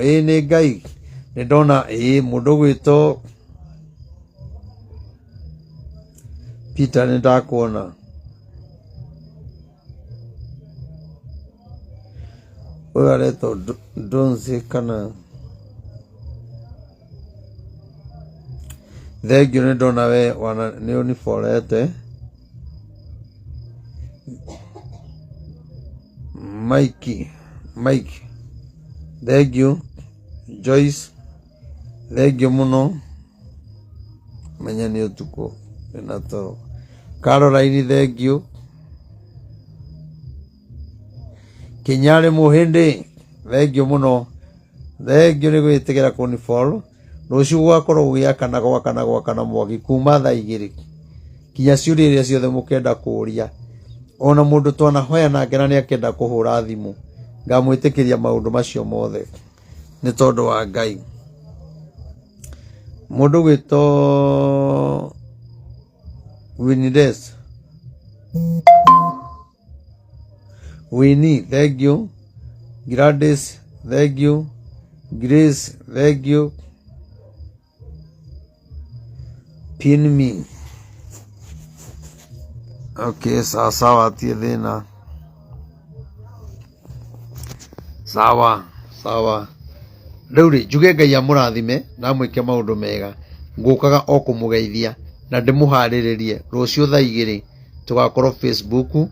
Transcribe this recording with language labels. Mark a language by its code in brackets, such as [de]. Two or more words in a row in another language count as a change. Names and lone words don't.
[ki] Ni Ngai ni ndona mundu gwito Peter ni ndakuona. Uyu aretwo Donzi kana. [en] Thank you, [ki] ni ndona we wana ni uniforete. [en] Mike, thank you. Joyce, thank you muno. [ki] Menya ni utuko enatoro. [en] Caroline, thank you. Kinyare Muhindi, thank you muno. Thank you [ki] ni gwitikira kuni follow. Ruciu gwakorwo gwakana mwaki kuma thaa 2 kinya ciuria iria ciothe mukenda kuria. Ona mundu twanahoya nake na ni akenda kuhura thimu, ngamwitikiria maundu macio mothe ni tondu wa Ngai. [en] Mundu gwito Winides, Winnie, thank you. Gladys, thank you. Grace, thank you. Pin me. [ki] Okay, sawa tie thina. Sawa. riu ri njuge Ngai amurathime na mwike maundu mega ngukaga o kumugeithia na ndimuhariririe rucio thaa 2 tugakorwo Facebook